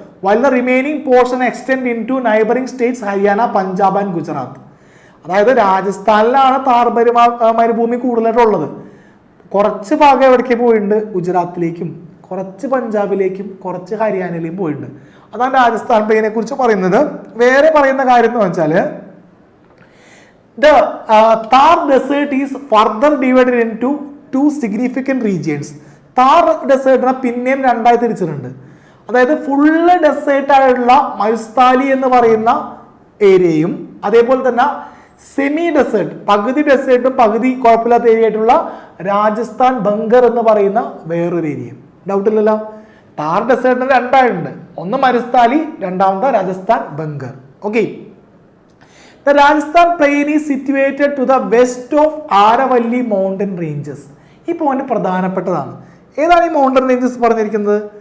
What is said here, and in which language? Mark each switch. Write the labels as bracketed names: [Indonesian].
[English] While the remaining portion extend into neighbouring states Haryana, Punjab and Gujarat. [Malayalam] അതായത് രാജസ്ഥാനിലാണ് താർ മരുഭൂമി കൂടുതലായിട്ടുള്ളത്. കുറച്ച് ഭാഗം എവിടേക്ക് പോയിട്ടുണ്ട്? ഗുജറാത്തിലേക്കും കുറച്ച് പഞ്ചാബിലേക്കും കുറച്ച് ഹരിയാനയിലേക്കും പോയിട്ടുണ്ട്. അതാണ് രാജസ്ഥാൻ പ്ലെയിനെ കുറിച്ച് പറയുന്നത്. വേറെ പറയുന്ന കാര്യം എന്ന് വെച്ചാൽ [English] the Thar desert is further divided into 2 significant regions. [Malayalam] Thar ഡെസേർട്ടിനെ പിന്നെയും 2ആയി തിരിച്ചിട്ടുണ്ട്. അതായത് ഫുള്ള് ഡെസേർട്ട് ആയിട്ടുള്ള മരുസ്ഥാലി എന്ന് പറയുന്ന ഏരിയയും അതേപോലെ തന്നെ സെമി ഡെസേർട്ട്, പകുതി ഡെസേർട്ടും പകുതി കുഴപ്പമില്ലാത്ത ഏരിയ ആയിട്ടുള്ള രാജസ്ഥാൻ ബംഗർ എന്ന് പറയുന്ന വേറൊരു ഏരിയയും. ഡൗട്ടില്ലല്ലോ. താർ ഡെസേർട്ടിന് 2ആയിട്ടുണ്ട്, ഒന്ന് മരുസ്ഥാലി, രണ്ടാമത് Rajasthan ബംഗർ. [English] Okay, the Rajasthan plain is situated to the west of Aravalli mountain ranges. [Malayalam] ഈ പോയിന്റ് പ്രധാനപ്പെട്ടതാണ്. ഏതാണ് ഈ മൗണ്ടൻ റേഞ്ചസ് പറഞ്ഞിരിക്കുന്നത്?